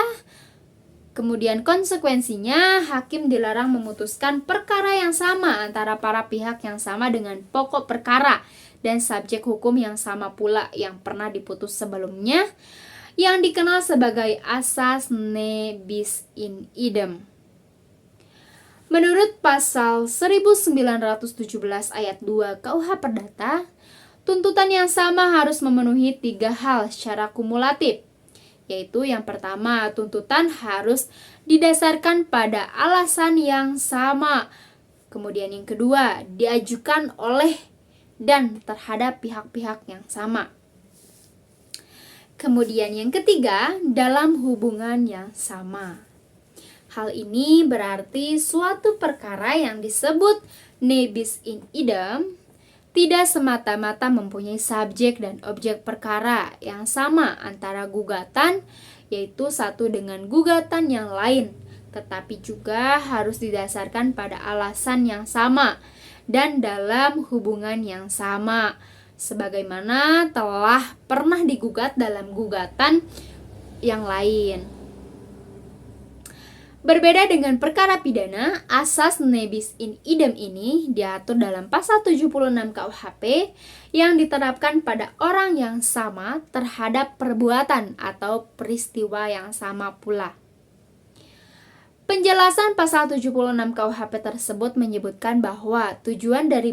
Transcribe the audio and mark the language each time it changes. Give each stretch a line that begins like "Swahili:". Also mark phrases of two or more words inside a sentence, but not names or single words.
Indonesian: Kemudian konsekuensinya, hakim dilarang memutuskan perkara yang sama antara para pihak yang sama dengan pokok perkara dan subjek hukum yang sama pula yang pernah diputus sebelumnya, yang dikenal sebagai asas
Latin: ne bis in idem.
Indonesian: Menurut pasal 1917 ayat 2 KUH Perdata, tuntutan yang sama harus memenuhi 3 hal secara kumulatif, yaitu yang pertama, tuntutan harus didasarkan pada alasan yang sama. Kemudian yang kedua, diajukan oleh dan terhadap pihak-pihak yang sama. Kemudian yang ketiga, dalam hubungan yang sama. Hal ini berarti suatu perkara yang disebut
Latin: ne bis in idem
Indonesian: tidak semata-mata mempunyai subjek dan objek perkara yang sama antara gugatan, yaitu satu dengan gugatan yang lain, tetapi juga harus didasarkan pada alasan yang sama dan dalam hubungan yang sama, sebagaimana telah pernah digugat dalam gugatan yang lain. Berbeda dengan perkara pidana, asas
Latin: nebis in idem
Indonesian: ini diatur dalam pasal 76 KUHP yang diterapkan pada orang yang sama terhadap perbuatan atau peristiwa yang sama pula. Penjelasan pasal 76 KUHP tersebut menyebutkan bahwa tujuan dari